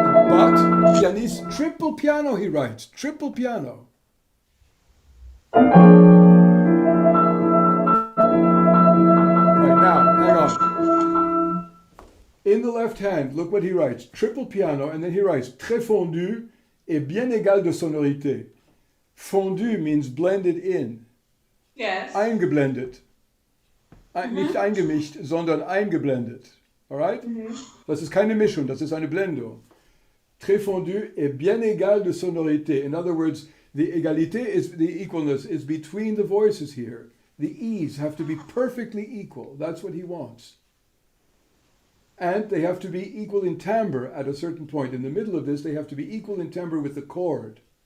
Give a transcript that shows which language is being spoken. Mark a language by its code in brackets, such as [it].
[en] But pianist, triple piano, he writes. Triple piano. Right, now, hang on. In the left hand, look what he writes. Triple piano, and then he writes [fr] très fondu et bien égal de sonorité. [en] Fondu means blended in. Yes. [de] Eingeblendet. Nicht eingemischt, sondern eingeblendet. [en] Alright? [de] Das ist keine Mischung, das ist eine Blendung. [fr] Très fondu et bien égal de sonorité. [en] In other words, the égalité is the equalness is between the voices here. The E's have to be perfectly equal. That's what he wants. And they have to be equal in timbre at a certain point. In the middle of this, they have to be equal in timbre with the chord.